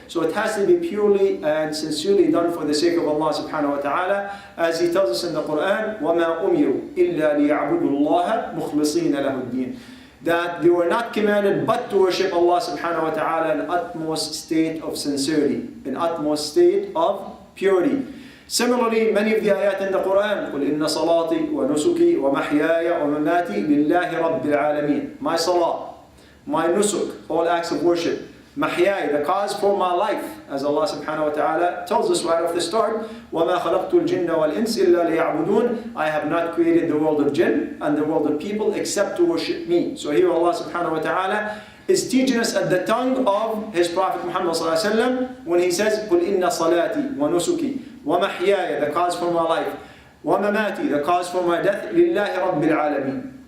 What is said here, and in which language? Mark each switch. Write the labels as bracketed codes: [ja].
[en] So it has to be purely and sincerely done for the sake of Allah subhanahu wa ta'ala, as He tells us in the Quran, [ar] وَمَا أُمِرُوا إِلَّا لِيَعْبُدُوا اللَّهَ مُخْلِصِينَ لَهُ الدِّينَ. [en] That they were not commanded but to worship Allah subhanahu wa ta'ala in utmost state of sincerity, in utmost state of purity. Similarly, many of the ayat in the Quran, [ar] قُلْ إِنَّ صَلَاتِي وَنُسُكِي وَمَحْيَايَ وَمَمَاتِي لِلَّهِ رَبِّ الْعَالَمِينَ. [en] My salah, my nusuk, all acts of worship, mahyai, the cause for my life, as Allah subhanahu wa ta'ala tells us right off the start, [ar] وَمَا خَلَقْتُ الْجِنَّ وَالْإِنسِ إِلَّا لِيَعْبُدُونَ. [en] I have not created the world of jinn and the world of people except to worship me. So here Allah subhanahu wa ta'ala is teaching us at the tongue of His Prophet Muhammad sallallahu alayhi wa sallam when He says, [ar] قُلْ إِنَّ صَلَاتِي وَنُسُكِي وَمَحْيَايَ, [en] the cause for my life, وَمَمَاتِي, the cause for my death, [ar] لِلَّهِ رَبِّ الْعَالَمِينَ.